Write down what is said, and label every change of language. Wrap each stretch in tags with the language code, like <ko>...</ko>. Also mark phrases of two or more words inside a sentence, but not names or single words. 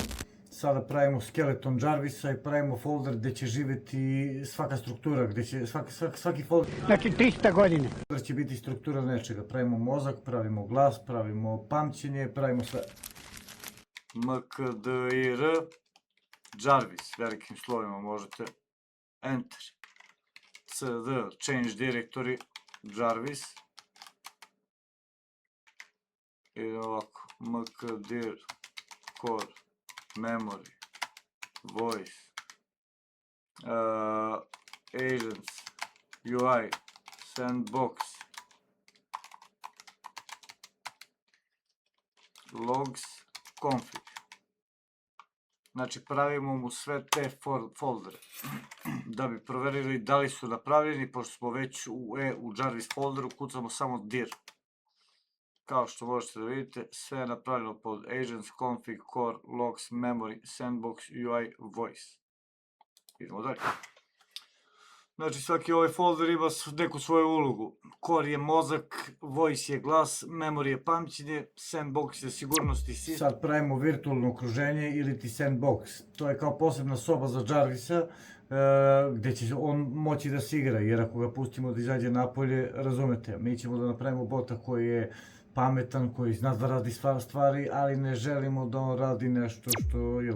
<sr>Sada pravimo skeleton Jarvisa i pravimo folder gde će živjeti svaka struktura, gde će svaki folder... Znači 300 godine. Folder će biti struktura nečega. Pravimo mozak, pravimo glas, pravimo pamćenje, pravimo sve. mkdir Jarvis, velikim slovima možete. Enter. cd,</sr> <en>change directory,</en> <sr>Jarvis. I ovako, mkdir, core, memory, voice, agents, UI, sandbox, logs, config. Znači pravimo mu sve te foldere. Da bi proverili da li su napravljeni, pošto smo već u Jarvis folderu, kucamo samo dir. Kao što možete da vidite, sve je napravljeno pod agents, config, core, logs, memory, sandbox, UI, voice. Idemo dalje. Znači svaki ovaj folder ima neku svoju ulogu. Core je mozak, voice je glas, memory je pamćenje, sandbox je sigurnost i sistem. Sad pravimo virtualno okruženje ili ti sandbox. To je kao posebna soba za Jarvisa gde će on moći da se igra, jer ako ga pustimo da izađe napolje, razumete, mi ćemo da napravimo bota koji je pametan, koji zna da radi stvari, ali ne želimo da on radi nešto što je...</sr>